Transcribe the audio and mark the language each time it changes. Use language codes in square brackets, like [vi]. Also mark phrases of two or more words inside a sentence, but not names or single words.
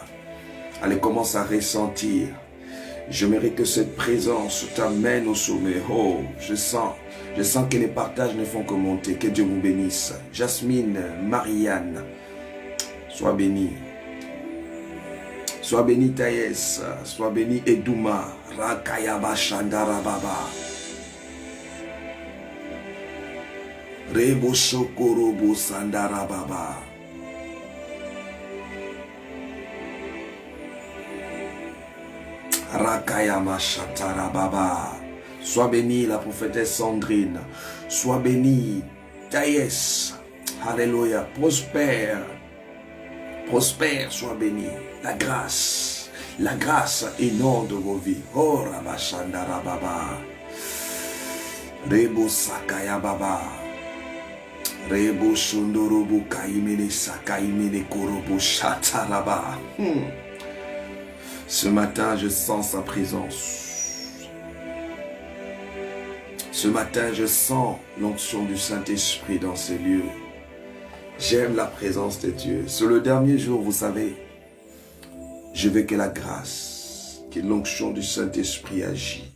[fr] Allez, commence à ressentir. J'aimerais que cette présence t'amène au sommet. Oh, je sens que les partages ne font que monter. Que Dieu vous bénisse. Jasmine, Marianne, sois bénie. Sois bénie Thaïs, sois bénie Edouma, Rakayaba Shandara Baba. Rebo Shokorobo Sandara Baba. Rakayama Shatara Baba. Sois bénie la prophétesse Sandrine. Sois bénie Thaïs. Alléluia. Prospère. Prospère, sois bénie. La grâce inonde vos vies. Oh Rabashandara Baba. Rebo Sakaya Baba. Rebo Shondorobo Kaimene Sakaimene Korobo Shataraba. Ce matin, je sens sa présence. Ce matin, je sens l'onction du Saint-Esprit dans ces lieux. J'aime la présence de Dieu. Sur le dernier jour, vous savez, je veux que la grâce, que l'onction du Saint-Esprit agit.